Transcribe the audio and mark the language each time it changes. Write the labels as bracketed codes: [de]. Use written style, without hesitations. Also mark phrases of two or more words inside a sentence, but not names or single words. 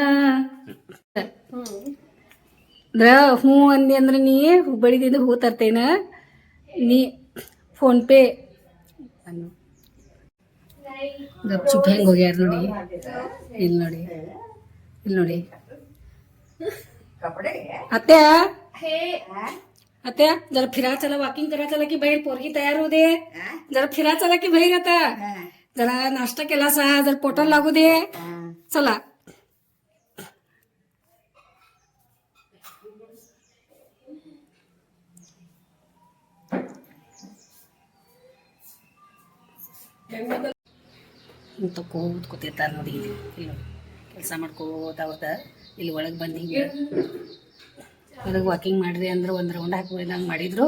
[kn] ಹೂ ಅಂದಿ ಅಂದ್ರೆ ನೀ ಹುಬ್ಬಳ್ಳಿದಿಂದ ಹೂ ತರ್ತೇನ, ನೀ ಫೋನ್ ಪೇ ಗಪ್ಚುಪ್ ಹೆಂಗ್ ಹೋಗ್ಯಾರ ನೋಡಿ. ಇಲ್ಲಿ ನೋಡಿ [mr] आत्या जरा फिरा चला, वॉकिंग करा चला की बाहेर. पोरगी तयार होऊ दे, जरा फिरा चला की बाहेर. आता जरा नाश्ता केला सा, जर पोटाला लागू दे. [kn] चला ಕೂತಿರ್ತಾರ ನೋಡಿ. ಇಲ್ಲಿ ಕೆಲಸ ಮಾಡ್ಕೋತ ಇಲ್ಲಿ ಒಳಗೆ ಬಂದು ಹಿಂಗೆ ಅದಕ್ಕೆ ವಾಕಿಂಗ್ ಮಾಡಿರಿ ಅಂದ್ರೆ ಒಂದು ರೌಂಡ್ ಹಾಕಿ ಹೋದಂಗೆ ಮಾಡಿದ್ರು.